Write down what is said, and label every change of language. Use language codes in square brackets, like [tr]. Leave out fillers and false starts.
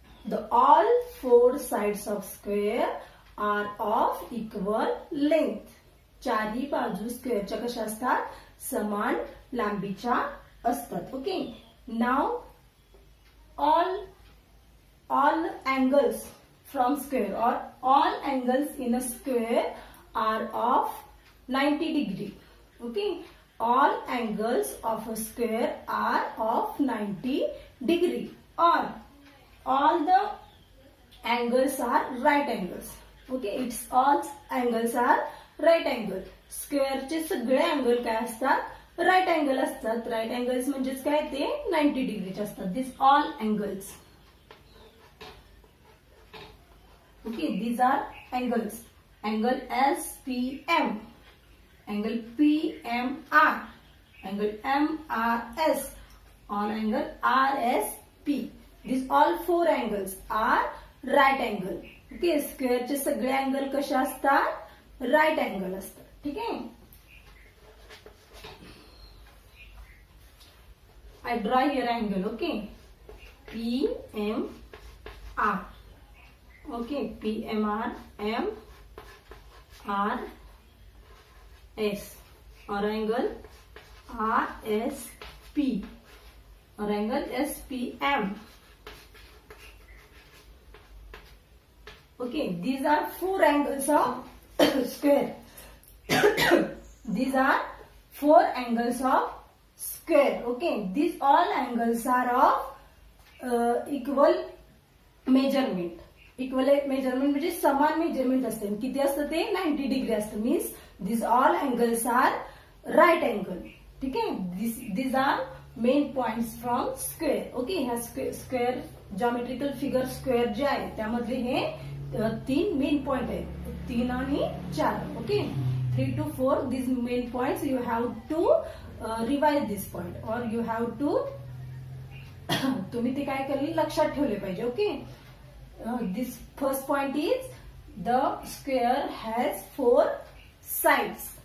[en] The all four sides of square are of equal length. [mr] चारही बाजू स्क्वेअरच्या कशा असतात? समान लांबीच्या असतात. [en] Okay, now all angles from square or all angles in a square are of 90 degree. Okay, all angles of a square are of 90 degree, or all the angles are right angles. Okay, it's all angles are right angle. [mr] Square चे सगळे angle काय असतात? Right angle असतात. Right angles म्हणजेच काय ते 90 डिग्रीचे असतात. [en] This all angles. Okay, these are angles. Angle SPM, angle PMR, angle MRS, all angle RSP. These all four angles are right angle. [mr] Okay, square चे सगळे अँगल कसे असतात? राईट अँगल असतात. ठीक आहे. [en] I draw here angle. Okay, PMR. Okay, PMR, MRS, or angle RSP, or angle SPM. Okay, these are four angles of square. These are four angles of square. Okay, these all angles are of equal measurement. [mr] Equal measurement म्हणजे समान measurement असते. किती असतं ते? 90 degree असतं. [en] Means this all angles are right angle. [mr] ठीक आहे. [en] This are main points from square. [mr] Okay, ह्या स्क्वेअर जॉमेट्रिकल फिगर स्क्वेअर जे आहे त्यामधले हे 3 मेन पॉइंट आहेत. 3 आणि 4. [en] okay, 3 to 4 these main points you have to revise this point or you have to [mr] तुम्ही ते काय केले लक्षात ठेवले पाहिजे. [en] Okay, this first point is the square has 4 sides.